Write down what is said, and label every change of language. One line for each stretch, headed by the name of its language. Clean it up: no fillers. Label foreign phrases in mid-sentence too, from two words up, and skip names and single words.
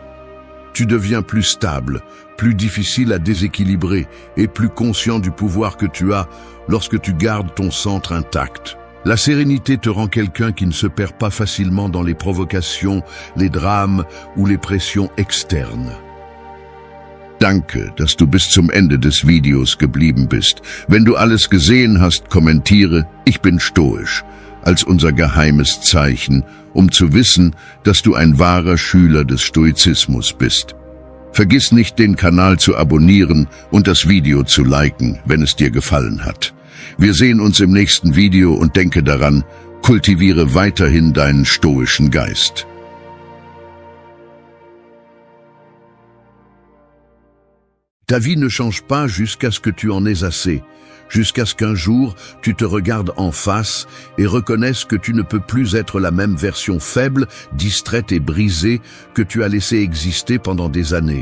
French: Tu deviens plus stable, plus difficile à déséquilibrer et plus conscient du pouvoir que tu as lorsque tu gardes ton centre intact. La sérénité te rend quelqu'un qui ne se perd pas facilement dans les provocations, les drames ou les pressions externes.
German: Danke, dass du bis zum Ende des Videos geblieben bist. Wenn du alles gesehen hast, kommentiere, ich bin stoisch, als unser geheimes Zeichen, um zu wissen, dass du ein wahrer Schüler des Stoizismus bist. Vergiss nicht, den Kanal zu abonnieren und das Video zu liken, wenn es dir gefallen hat. Wir sehen uns im nächsten Video und denke daran, kultiviere weiterhin deinen stoischen Geist.
French: Ta vie ne change pas jusqu'à ce que tu en aies assez, jusqu'à ce qu'un jour tu te regardes en face et reconnaisses que tu ne peux plus être la même version faible, distraite et brisée que tu as laissé exister pendant des années.